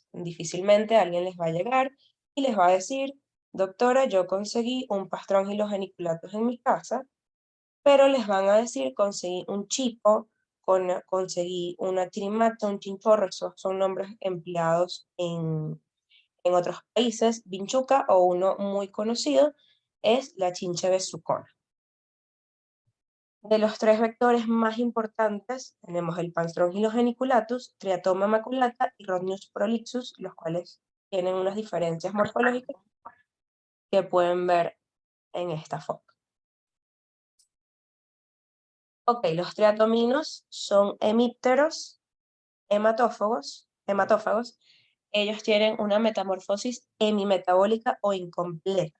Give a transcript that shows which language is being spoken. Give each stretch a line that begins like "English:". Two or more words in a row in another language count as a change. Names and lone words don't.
Spanish: Difícilmente alguien les va a llegar y les va a decir: doctora, yo conseguí un Pastrongylos geniculatus en mi casa, pero les van a decir: conseguí un chipo, conseguí una chirimata, un chinchorro. Esos son nombres empleados en otros países. Vinchuca, o uno muy conocido, es la chinche besucona. De los tres vectores más importantes, tenemos el Panspermillus geniculatus, Triatoma maculata y Rhodnius prolixus, los cuales tienen unas diferencias morfológicas que pueden ver en esta foto. Ok, los triatominos son hemípteros, hematófagos. Ellos tienen una metamorfosis hemimetabólica o incompleta.